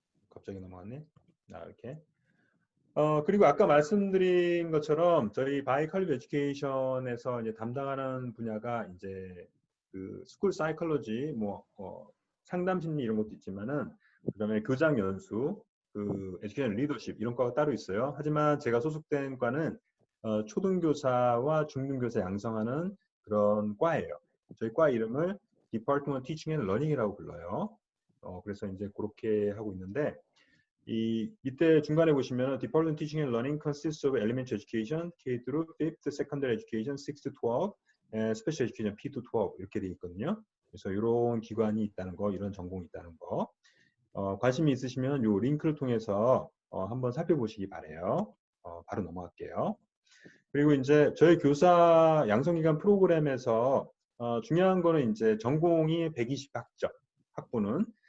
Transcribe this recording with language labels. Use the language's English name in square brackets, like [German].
[Korean] 갑자기 넘어갔네. 이렇게. 그리고 아까 말씀드린 것처럼 저희 바이컬리브 에듀케이션에서 이제 담당하는 분야가 이제 그 스쿨 사이콜로지, 상담 심리 이런 것도 있지만은 그다음에 교장 연수, 그 에듀케이션 리더십 이런 과가 따로 있어요. 하지만 제가 소속된 과는 초등교사와 중등교사 양성하는 그런 과예요. 저희 과 이름을 Department of Teaching and Learning이라고 불러요. 그래서 이제 그렇게 하고 있는데. [English] 이 밑에 중간에 보시면 Department of Teaching and Learning consists of elementary education, K through 5th, secondary education, 6 to 12, and special education, P to 12 [Korean] 이렇게 되어 있거든요. 그래서 이런 기관이 있다는 거, 이런 전공이 있다는 거. 관심이 있으시면 이 링크를 통해서 한번 살펴보시기 바래요. 바로 넘어갈게요. 그리고 이제 저희 교사 양성기관 프로그램에서 중요한 거는 이제 전공이 120학점, 학부는.